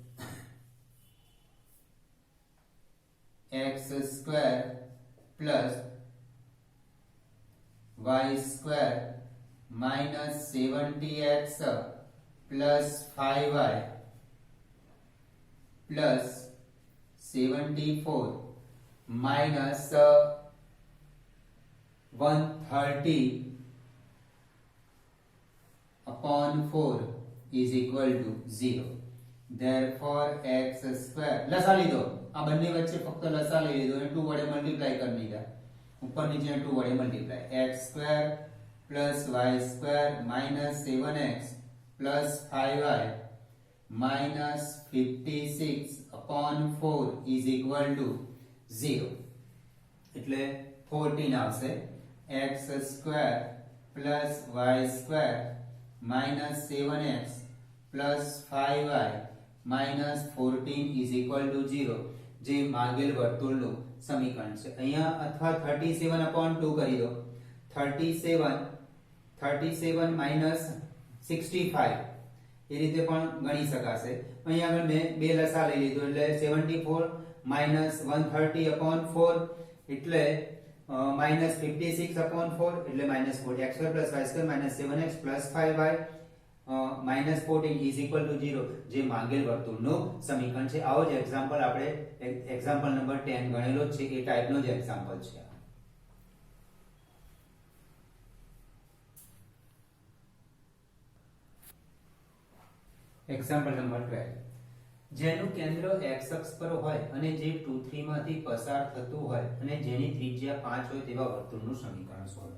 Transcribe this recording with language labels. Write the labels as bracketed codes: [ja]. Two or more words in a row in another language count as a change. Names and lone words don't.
[en] X square plus y square minus 70x plus 5y plus 74 minus 130/4 is equal to 0. therefore x square [gu] લસા લીધો આ બંને વચ્ચે ફક્ત લસા લઈ લીધો અને 2 વડે મલ્ટીપ્લાય કરી દીધા ઉપર નીચે 2 વડે મલ્ટીપ્લાય [en] x square plus y square minus 7x plus 5y minus 56/4 is equal to 0. [gu] એટલે 14 આવશે. [en] x square plus y square minus 7x plus 5y minus 14 is equal to 0. [gu] જે માંગેલ વર્તુળનું સમીકરણ છે. અહીંયા અથવા 37/2 કરી દો. [en] 37 minus 65 [gu] એ રીતે પણ ગણી શકાશે. અહીંયા આગળ મેં બે લસા લઈ લીધો એટલે [en] 74 minus 130/4 [gu] એટલે [en] minus 56/4 [gu] એટલે [en] minus 40 x square plus y square minus 7x plus 5y minus 14 is equal to 0 [gu] જે માંગેલ વર્તુળનું સમીકરણ છે. આવો જ એક્ઝામ્પલ આપણે [en] example number 10 [gu] ગણેલો છે એ ટાઈપનો જ એક્ઝામ્પલ છે. [en] example number 12 [gu] જેનું કેન્દ્ર x અક્ષ પર હોય અને જે 2 3 માંથી પસાર થતું હોય અને જેની ત્રિજ્યા 5 હોય તેવા વર્તુળનું સમીકરણ શોધો.